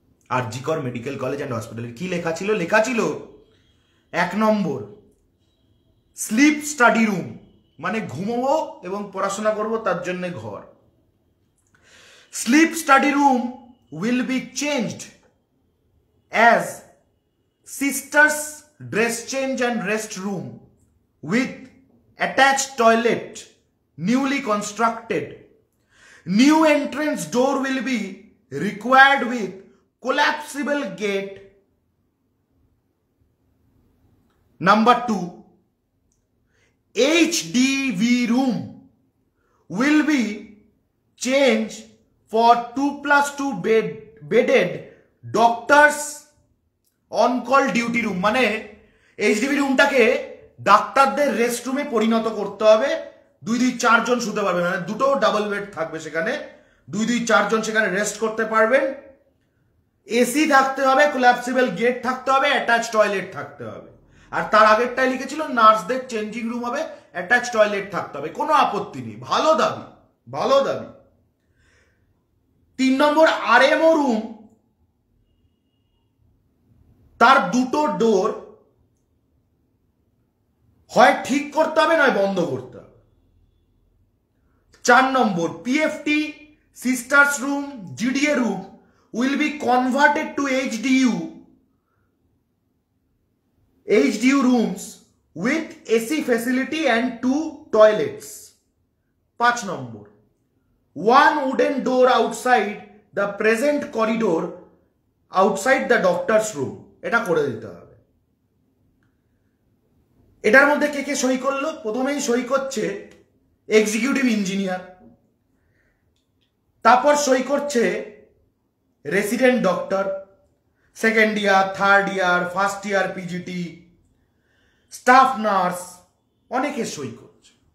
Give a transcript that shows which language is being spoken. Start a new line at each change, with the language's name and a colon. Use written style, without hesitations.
Bangla: আরজি কর medical college and হসপিটালের কি লেখা ছিল? 1 নম্বর স্লিপ স্টাডি রুম, মানে ঘুমবো এবং পড়াশোনা করব তার জন্য ঘর।
English: Sleep study room will be changed as sisters dress change and rest room with attached toilet newly constructed. New entrance door will be required with collapsible gate. Number 2, HDV room will be changed for 2+2 bedded doctors on call duty room।
Bangla: মানে HDV রুমটাকে ডাক্তারদের rest রুমে পরিণত করতে হবে। 2-4 জন শুতে পারবে, মানে দুটো ডাবল বেড থাকবে সেখানে, 2-4 জন সেখানে রেস্ট করতে পারবেন। এসি থাকতে হবে, কোলাপসিবল গেট থাকতে হবে, অ্যাটাচ টয়লেট থাকতে হবে। আর তার আগেরটাই লিখেছিল নার্সদের চেঞ্জিং রুম হবে, অ্যাটাচ টয়লেট থাকতে হবে। কোনো আপত্তি নেই, ভালো দাবি। 3 নম্বর আরএমও রুম, তার দুটো ডোর হয় ঠিক করতে হবে নয় বন্ধ করতে হবে।
English: 4 নম্বর PFT sisters room, GDA room will be converted to HDU. HDU rooms with AC facility and 2 toilets. 5 নম্বর, 1 wooden door outside the present corridor outside the doctor's room.
Bangla: এটা করে দিতে হবে। এটার মধ্যে কে কে সই করলো? প্রথমেই সই করছে এক্সিকিউটিভ ইঞ্জিনিয়ার, তারপর সই করছে resident doctor, second year, third year, first year PGT, staff nurse, অনেকে সই করছে।